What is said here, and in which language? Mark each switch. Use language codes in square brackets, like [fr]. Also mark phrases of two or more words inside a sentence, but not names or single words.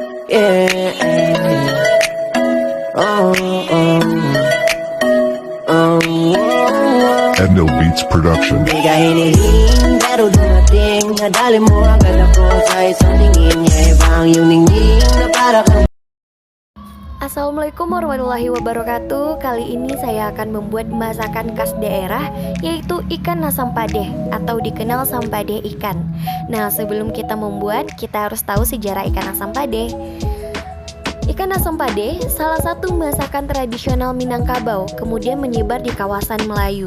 [tl] Yeah. Oh, oh, oh, oh. Endo Beats Production. Di ka hiniling, pero dumating. Nadali mo agad ako sa isang tingin. Yeah, ibang yung ningning na para kang [ar] السلام عليكم ورحمة الله وبركاته. [id] Kali ini saya akan membuat masakan khas daerah, yaitu ikan asam padeh atau dikenal sampade ikan. Nah, sebelum kita membuat, kita harus tahu sejarah ikan asam padeh. Ikan asam padeh salah satu masakan tradisional Minangkabau, kemudian menyebar di kawasan Melayu.